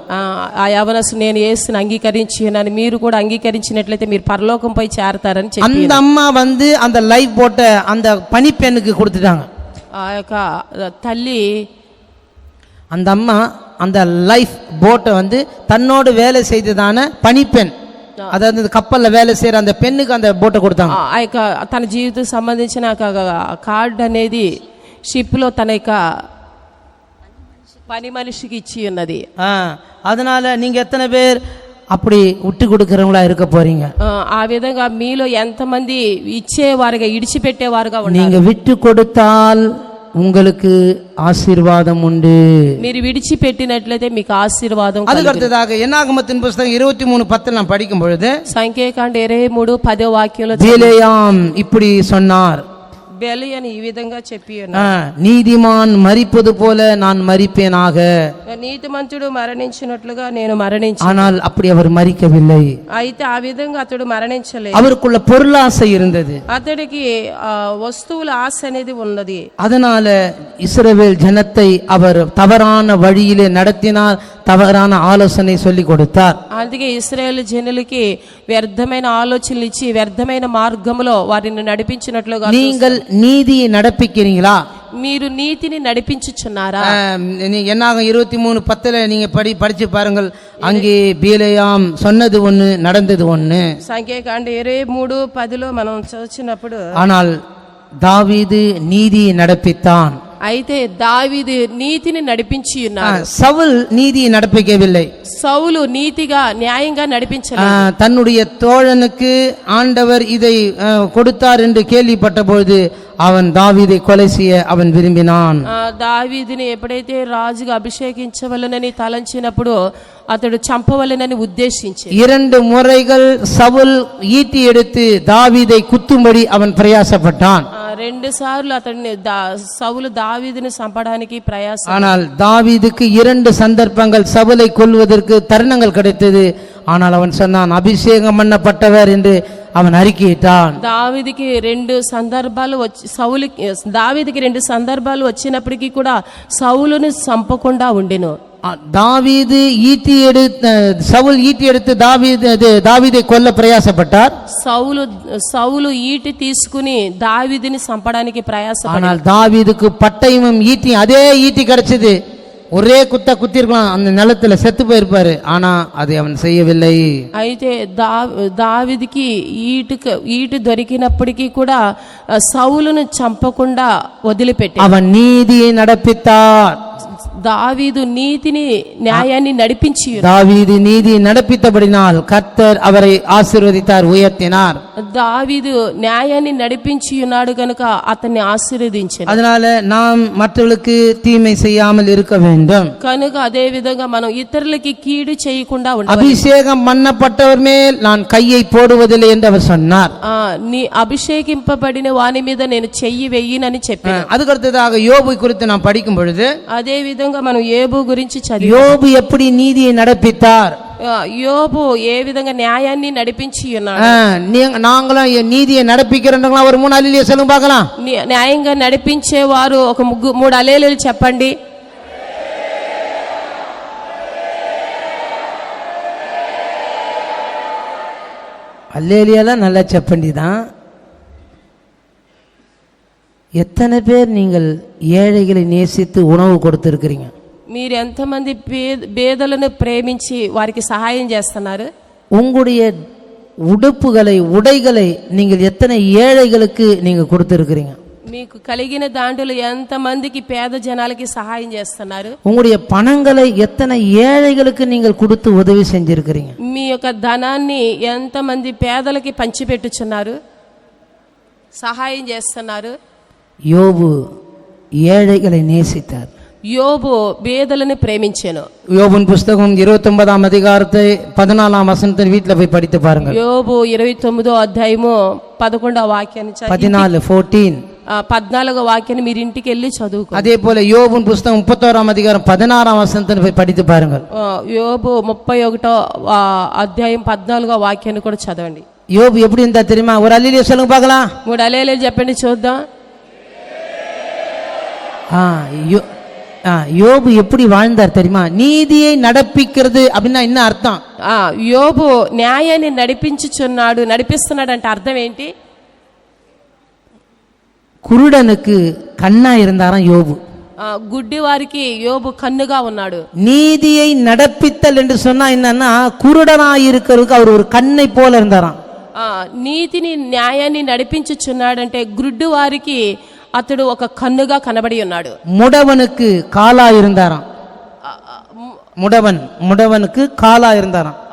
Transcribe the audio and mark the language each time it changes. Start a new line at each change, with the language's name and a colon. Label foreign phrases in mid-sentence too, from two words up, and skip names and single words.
Telugu: ఆ యవనస్తుడు నేను యేసుని అంగీకరించి ఉన్నాను, మీరు కూడా అంగీకరించినట్లయితే మీరు పరలోకం పోయి చేరతారని చెప్పి
Tamil: அந்த அம்மா வந்து அந்த லைஃப் போட்டை அந்த பணிப்பெண்ணுக்கு கொடுத்துட்டாங்க.
Telugu: ఆ యొక్క తల్లి,
Tamil: அந்த அம்மா அந்த லைஃப் போட்டை வந்து தன்னோடு வேலை செய்ததான பணிப்பெண், அதாவது கப்பலில் வேலை செய்கிற அந்த பெண்ணுக்கு அந்த போட்டை கொடுத்தாங்க.
Telugu: ఆ యొక్క తన జీవితం సంబంధించిన కార్డ్ అనేది షిప్లో తన యొక్క పని మనిషికి ఇచ్చి ఉన్నది.
Tamil: அதனால நீங்க எத்தனை பேர் அப்படி விட்டு கொடுக்கறவங்களா இருக்க போறீங்க?
Telugu: ఆ విధంగా మీలో ఎంతమంది ఇచ్చేవారుగా ఇడిచిపెట్టేవారుగా ఉన్నారు?
Tamil: நீங்க விட்டு கொடுத்தால் உங்களுக்கு ஆசீர்வாதம் உண்டு.
Telugu: మీరు విడిచిపెట్టినట్లయితే మీకు ఆశీర్వాదం.
Tamil: அதுக்கு அடுத்ததாக என்னாகமத்தின் புத்தகம் 23:10 நாம் படிக்கும் பொழுது,
Telugu: సంఖ్యాకాండ 23:10 వాక్యంలో
Tamil: பிலேயாம் இப்படி சொன்னார்,
Telugu: బెలియని ఈ విధంగా చెప్పి
Tamil: நீதிமான் மரிப்பது போல நான் மரிப்பேனாக.
Telugu: నీతిమంతుడు మరణించినట్లుగా నేను మరణించి,
Tamil: ஆனால் அப்படி அவர் மரிக்கவில்லை.
Telugu: అయితే ఆ విధంగా అతడు మరణించలేదు.
Tamil: அவருக்குள்ள பொருளாசை இருந்தது,
Telugu: అతడికి వస్తువుల ఆశ అనేది ఉన్నది.
Tamil: அதனால இஸ்ரவேல் ஜனத்தை அவர் தவறான வழியிலே நடத்தினார், தவறான ஆலோசனை சொல்லி கொடுத்தார்.
Telugu: అందుకే ఇశ్రాయేలు జనులకి వ్యర్థమైన ఆలోచనలు ఇచ్చి వ్యర్థమైన మార్గంలో వారిని నడిపించినట్లుగా.
Tamil: நீங்கள் நீதியை நடப்பிக்கிறீங்களா?
Telugu: మీరు నీతిని నడిపించుచున్నారా?
Tamil: என்னாகும் 23:10 நீங்க படிச்சு பாருங்கள், அங்கே பீலேயாம் சொன்னது ஒண்ணு, நடந்தது ஒண்ணு.
Telugu: సంఖ్యాకాండ 23:10 మనం చదివినప్పుడు,
Tamil: ஆனால் தாவீது நீதியை நடப்பித்தான்.
Telugu: అయితే దావీదు నీతిని నడిపించి ఉన్నాడు.
Tamil: சவுல் நீதியை நடப்பிக்கவில்லை.
Telugu: సౌలు నీతిగా న్యాయంగా నడిపించలేదు.
Tamil: தன்னுடைய தோழனுக்கு ஆண்டவர் இதை கொடுத்தார் என்று கேள்விப்பட்ட பொழுது அவன் தாவீதை கொலை செய்ய அவன் விரும்பினான்.
Telugu: దావీదుని ఎప్పుడైతే రాజుగా అభిషేకించవలనని తలంచినప్పుడు అతడు చంపవలనని ఉద్దేశించి 2
Tamil: முறைகள் சவுல் ஈட்டி எடுத்து தாவீதை குத்தும்படி அவன் பிரயாசப்பட்டான்.
Telugu: 2 సార్లు అతడిని సౌలు దావీదుని చంపడానికి ప్రయాసం.
Tamil: ஆனால் தாவீதுக்கு 2 சந்தர்ப்பங்கள் சவுலை கொல்வதற்கு தருணங்கள் கிடைத்தது. ஆனால் அவன் சொன்னான், அபிஷேகம் பண்ணப்பட்டவர் என்று அவன் அறிக்கையிட்டான்.
Telugu: దావీదుకి 2 సందర్భాలు దావీదుకి 2 సందర్భాలు వచ్చినప్పటికీ కూడా సౌలుని చంపకుండా ఉండెను.
Tamil: தாவீது சவுல் ஈட்டி எடுத்து தாவீதை கொல்ல பிரயாசப்பட்டார்.
Telugu: సౌలు ఈటి తీసుకుని దావీదుని చంపడానికి ప్రయాసపడ్డాడు.
Tamil: ஆனால் தாவீதுக்கு பட்டயமும் ஈட்டி, அதே ஈட்டி கிடைச்சது, ஒரே குத்திருக்கலாம், அந்த நிலத்துல செத்து போயிருப்பாரு. ஆனா அதை அவன் செய்யவில்லை.
Telugu: అయితే దావీదుకి ఈటు దొరికినప్పటికీ కూడా సౌలును చంపకుండా వదిలిపెట్టి
Tamil: அவன் நீதியை நடப்பித்தார்.
Telugu: దావీదు నీతిని న్యాయాన్ని నడిపించి
Tamil: தாவீது நீதி நடப்பித்தபடினால் கர்த்தர் அவரை ஆசீர்வதித்தார், உயர்த்தினார்.
Telugu: దావీదు న్యాయాన్ని నడిపించి ఉన్నాడు కనుక అతన్ని ఆశీర్వదించాడు.
Tamil: அதனால நாம் மற்றவர்களுக்கு தீமை செய்யாமல் இருக்க வேண்டும்.
Telugu: కనుక అదే విధంగా మనం ఇతరులకి కీడు చేయకుండా ఉండాలి.
Tamil: அபிஷேகம் பண்ணப்பட்டவர் மேல் நான் கையை போடுவதில்லை என்று அவர் சொன்னார்.
Telugu: నీ అభిషేకింపబడిన వాని మీద నేను చెయ్యి వెయ్యనని చెప్పాను.
Tamil: அதுக்கடுத்ததாக யோபு குறித்து நாம் படிக்கும் பொழுது
Telugu: అదే విధంగా మనం యోబు గురించి చదివి
Tamil: யோபு எப்படி நீதியை நடப்பித்தார்,
Telugu: యోబు ఏ విధంగా న్యాయాన్ని నడిపించి ఉన్నాడు.
Tamil: நாங்களும் நீதியை நடப்பிக்கிறோம். ஒரு 3 அல்லேலூயா சொல்லுங்க பார்க்கலாம்.
Telugu: న్యాయంగా నడిపించేవారు ఒక 3 హల్లెలూయా చెప్పండి.
Tamil: அல்லேலூயாலாம் நல்லா చెప్పండి தான். எத்தனை பேர் நீங்கள் ஏழைகளை நேசித்து உணவு கொடுத்திருக்கிறீங்க?
Telugu: మీరు ఎంతమంది పేదలను ప్రేమించి వారికి సహాయం చేస్తున్నారు?
Tamil: உங்களுடைய உடைகளை நீங்கள் எத்தனை ஏழைகளுக்கு நீங்க கொடுத்திருக்கிறீங்க?
Telugu: మీకు కలిగిన దాంట్లో ఎంతమందికి పేద జనాలకి సహాయం చేస్తున్నారు?
Tamil: உங்களுடைய பணங்களை எத்தனை ஏழைகளுக்கு நீங்கள் கொடுத்து உதவி செஞ்சிருக்கிறீங்க?
Telugu: మీ యొక్క ధనాన్ని ఎంతమంది పేదలకి పంచిపెట్టుచున్నారు, సహాయం చేస్తున్నారు?
Tamil: யோபு ஏழைகளை நேசித்தார்.
Telugu: యోబు పేదలను ప్రేమించెను.
Tamil: யோபின் புஸ்தகம் 29ஆம் அதிகாரத்தை 14ஆம் வசனத்தை வீட்ல போய் படித்து பாருங்க.
Telugu: యోబు 29వ అధ్యాయము 11వ వాక్యాన్ని 14వ వాక్యాన్ని మీరు ఇంటికి వెళ్ళి చదువుకో.
Tamil: அதே போல யோபின் புஸ்தகம் 31ஆம் அதிகாரம் 16ஆம் வசனத்தை போய் படித்து பாருங்க.
Telugu: యోబు 31వ అధ్యాయం 14వ వాక్యాన్ని కూడా చదవండి.
Tamil: யோபு எப்படி இருந்தா தெரியுமா? ஒரு அல்லேலூயா சொல்லுங்க பார்க்கலாம்.
Telugu: 3 హల్లెలూయా చెప్పండి చూద్దాం.
Tamil: யோபு எப்படி வாழ்ந்தார் தெரியுமா? நீதியை நடப்பிக்கிறது அப்படின்னா என்ன அர்த்தம்?
Telugu: యోబు న్యాయాన్ని నడిపిస్తున్నాడు అంటే అర్థం ఏంటి?
Tamil: குருடனுக்கு கண்ணா இருந்தாராம் யோபு.
Telugu: గుడ్డి వారికి యోబు కన్నుగా ఉన్నాడు.
Tamil: நீதியை நடப்பித்தல் என்று சொன்னா என்னன்னா, குருடனாய் இருக்கிறதுக்கு அவர் ஒரு கண்ணை போல இருந்தாராம்.
Telugu: నీతిని న్యాయాన్ని నడిపించుచున్నాడంటే గుడ్డి వారికి అతడు ఒక కన్నుగా కనబడి ఉన్నాడు.
Tamil: முடவனுக்கு காலா இருந்தாராம். முடவனுக்கு காலா இருந்தாராம்.